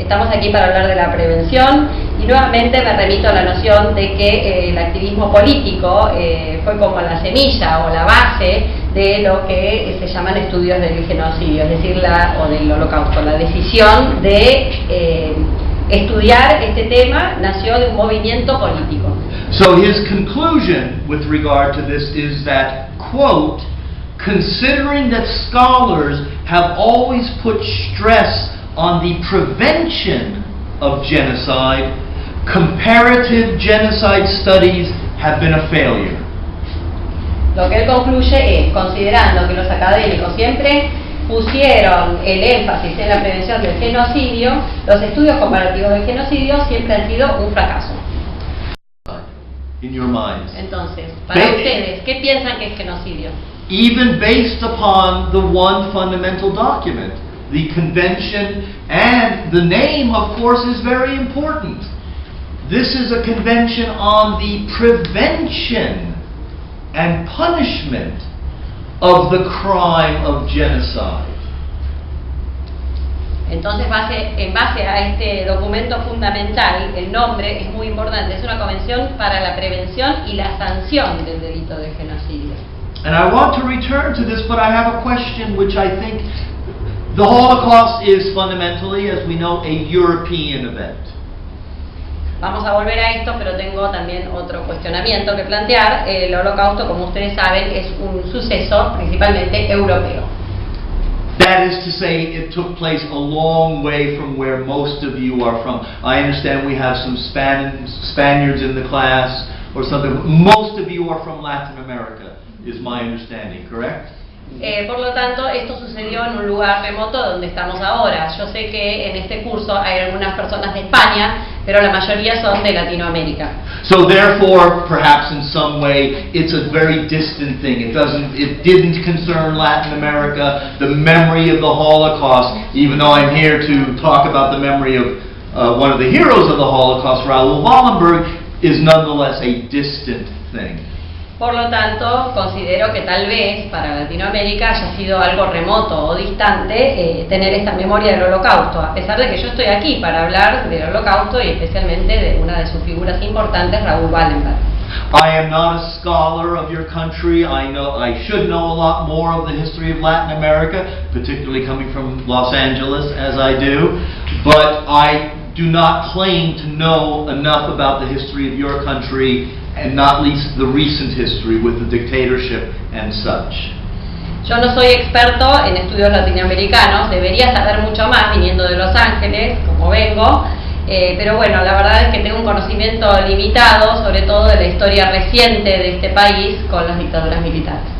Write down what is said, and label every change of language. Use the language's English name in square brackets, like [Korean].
[Spanish] Estamos aquí para hablar de la prevención y nuevamente me remito a la noción de que el activismo político fue como la semilla o la base de lo que se llaman estudios del genocidio, es decir, o del holocausto. La decisión de estudiar este tema nació de un movimiento político. [English] So his conclusion with regard to this is that, quote, considering that scholars have always put stress on the prevention of genocide, comparative genocide studies have been a failure. [Spanish] Lo que él concluye es, considerando que los académicos siempre pusieron el énfasis en la prevención del genocidio, los estudios comparativos del genocidio siempre han sido un fracaso. [English] In your minds. [Spanish] Entonces, para ustedes, ¿qué piensan que es genocidio? [English] Even based upon the one fundamental document, the convention, and the name, of course, is very important. This is a convention on the prevention and punishment of the crime of genocide. [Spanish] Entonces, en base a este documento fundamental, el nombre es muy importante. Es una convención para la prevención y la sanción del delito de genocidio. [English] And I want to return to this, but I have a question which I think the Holocaust is fundamentally, as we know, a European event. [Spanish] Vamos a volver a esto, pero tengo también otro cuestionamiento que plantear. El Holocausto, como ustedes saben, es un suceso principalmente europeo. [English] That is to say, it took place a long way from where most of you are from. I understand we have some Spaniards in the class or something. Most of you are from Latin America, is my understanding, correct? [Spanish] Por lo tanto, esto sucedió en un lugar remoto donde estamos ahora. Yo sé que en este curso hay algunas personas de España, pero la mayoría son de Latinoamérica. [English] So therefore, perhaps in some way, it's a very distant thing. It didn't concern Latin America. The memory of the Holocaust, even though I'm here to talk about the memory of one of the heroes of the Holocaust, Raoul Wallenberg, is nonetheless a distant thing. [Spanish] Por lo tanto, considero que tal vez para Latinoamérica haya sido algo remoto o distante tener esta memoria del Holocausto, a pesar de que yo estoy aquí para hablar del Holocausto y especialmente de una de sus figuras importantes, Raoul Wallenberg. [English] I am not a scholar of your country. I should know a lot more of the history of Latin America, particularly coming from Los Angeles as I do, but I do not claim to know enough about the history of your country, and not least the recent history with the dictatorship and such. [Spanish] Yo no soy experto en estudios latinoamericanos, debería saber mucho más viniendo de Los Ángeles, como vengo, pero bueno, la verdad es que tengo un conocimiento limitado, sobre todo de la historia reciente de este país con las dictaduras militares.